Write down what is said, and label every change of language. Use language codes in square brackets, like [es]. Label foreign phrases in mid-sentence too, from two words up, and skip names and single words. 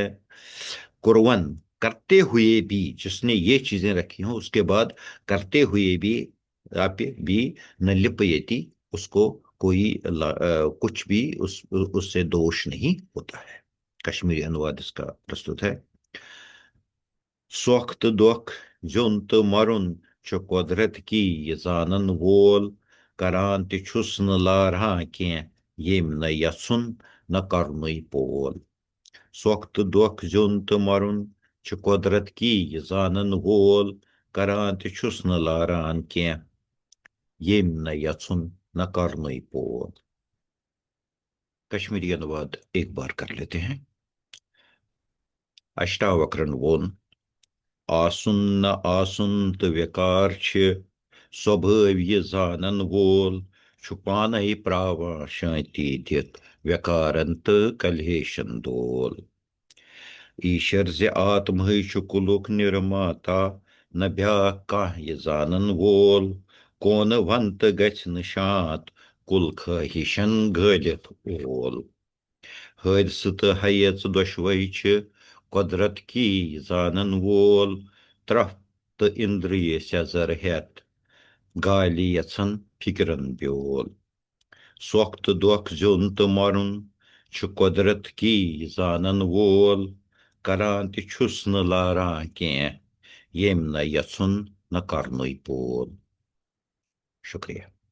[hi] कुरवन, करते हुए भी, जिसने ये चीजें रखी हों उसके बाद करते हुए भी, आप भी, [sa] न लिप्यति, [hi] उसको कोई कुछ भी उससे दोष नहीं होता है। कश्मीरी अनुवाद इसका प्रस्तुत है। [ks] सोख्त दुख जुन तो मरुन च कुदरत की ये जानन वोल करान तुस न लारहा कह येम न यसुन न कर्न पोल। सोख्त दुख जुन तो मरुन च कुदरत की ये जानन वोल करान तुस न लारान कह येम न यसुन न कर्न पोल। [hi] कश्मीरी अनुवाद एक बार कर लेते हैं। [ks] अष्टावक्रण वोन। आसुन न आसुन तो व्यकार स्वभाव ये जानन वोल छुपान प्रावा शांति दित व्यकारंत कलेशन दोल। ईशर जे आत्म कुलुक निर्माता न ब्या कह ये जानन वोल कौन वंत गछ निशात कुल ख्वाहिशन गलित ओल। हादसत तो हयच दुश्वै कुदरत की जानन वोल त्रफ्त तो इंद्रिय सजर हेत गाली यसन फिक्रन ब्योल। सोख तो दुख जुन तो मरुन कुदरत की जानन वोल करान तुस न लारा कह येम न यसुन न कर्न पोल। शुक्रिया।